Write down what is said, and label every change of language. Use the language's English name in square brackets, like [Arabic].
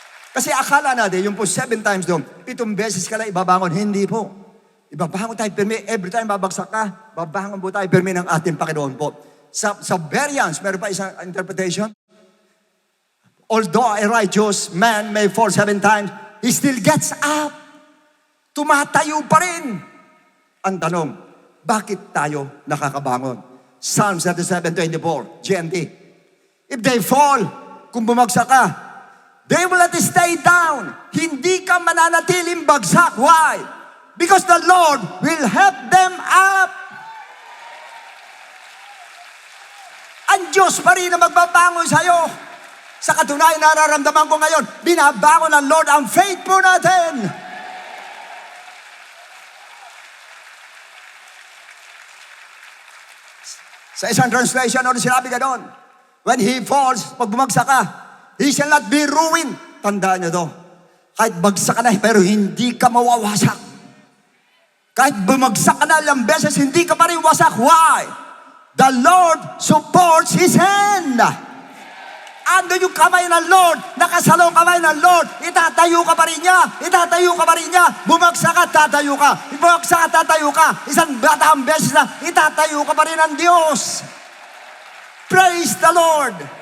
[Filipino] Kasi akala natin, yung po 7 times doon, 7 beses ka lang ibabangon. Hindi po. Ibabangon tayo pirmi. [English] Every time [Filipino] babagsak ka, babangon po tayo pirmi ng ating Panginoon po. Sa variance, meron pa isang interpretation. [English] Although a righteous man may fall 7 times, he still gets up. [Filipino] Tumatayo pa rin. Ang tanong, bakit tayo nakakabangon? [English] Psalm 37:24, GNT. If they fall, [Filipino] kung bumagsak ka, [English] they will not stay down. [Filipino] Hindi ka mananatiling bagsak. [English] Why? Because the Lord will help them up. [Filipino] Ang Diyos pa rin na magbabangon sa'yo. Sa katunayan nararamdaman ko ngayon, binabangon ng Lord ang faith po natin. Sa isang translation, ano sinabi gano'n? [English] When he falls, [Filipino] pag bumagsak ka, [English] he shall not be ruined. [Filipino] Tandaan niyo to. Kahit bagsak ka na, pero hindi ka mawawasak. Kahit bumagsak ka na ilang beses, hindi ka pa rin wasak. [English] Why? The Lord supports His hand. [Filipino] Ando yung kamay ng Lord, nakasalong kamay ng Lord, itatayo ka pa rin niya, itatayo ka pa rin niya, bumagsak ka, tatayo ka, bumagsak ka, tatayo ka, isang batang beses na, itatayo ka pa rin ng Diyos. [English] Praise the Lord.